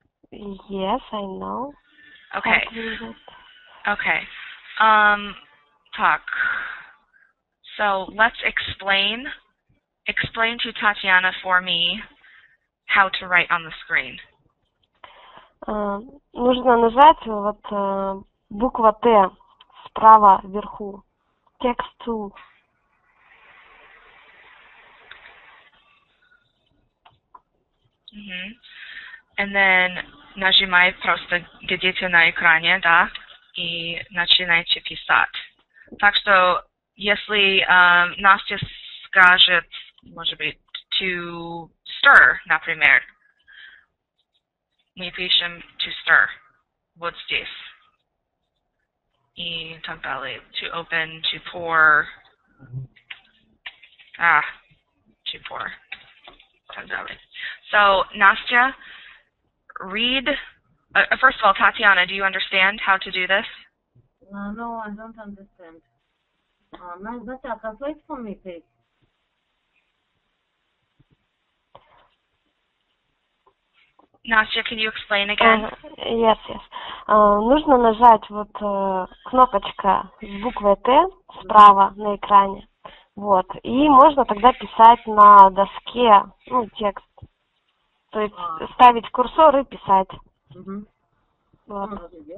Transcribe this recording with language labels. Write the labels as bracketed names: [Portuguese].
[English] Yes, I know. Okay. Okay. [Russian] Так. [English] So let's explain to Tatiana for me how to write on the screen. [Russian] Нужно нажать вот буква Т справа вверху. [English] Text 2. And then [Russian] нажимай просто где-то на экране, да, и начинайте писать. Так что, если Настя скажет, может быть, [English] to stir, [Russian] например, мы пишем to stir, вот здесь. И так далее. [English] To open, to pour, to pour, [Russian] так далее. [English] So, Nastya, read. First of all, Tatiana, do you understand how to do this? No, I don't understand. Nastya, translate for me, please. Nastya, can you explain again? Yes. [Russian] Нужно нажать вот кнопочка с буквой Т справа на экране. Вот. И можно тогда писать на доске, текст. То есть ставить курсор и писать. Вот.